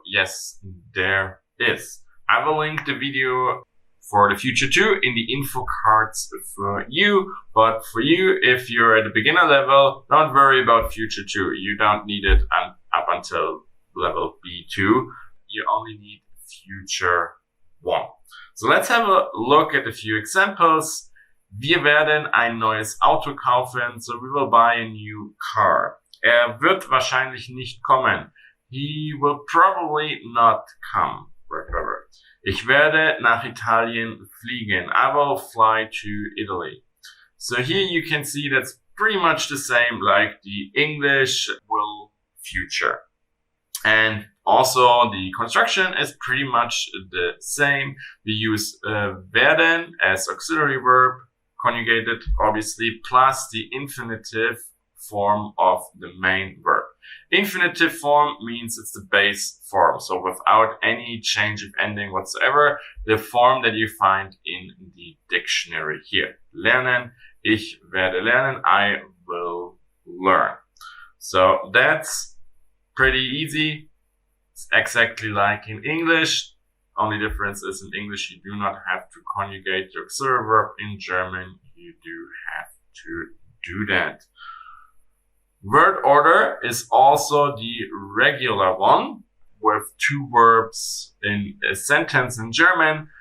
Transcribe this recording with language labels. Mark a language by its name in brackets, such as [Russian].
[English] Yes, there is. I will link the video for the future 2 in the info cards for you. But for you, if you're at the beginner level, don't worry about future 2. You don't need it up until level B2. You only need future 1. So let's have a look at a few examples. [German] Wir werden ein neues Auto kaufen, [English] so we will buy a new car. [German] Wird wahrscheinlich nicht kommen. [English] He will probably not come. [German] Ich werde nach Italien fliegen. [English] I will fly to Italy. So here you can see that's pretty much the same like the English will future. And also the construction is pretty much the same. We use werden as auxiliary verb, conjugated obviously, plus the infinitive form of the main verb. Infinitive form means it's the base form, so without any change of ending whatsoever, the form that you find in the dictionary here. [German] Lernen, ich werde lernen, [English] I will learn. So that's pretty easy. It's exactly like in English. Only difference is in English you do not have to conjugate the auxiliary verb. In German you do have to do that. Word order is also the regular one with 2 verbs in a sentence in German.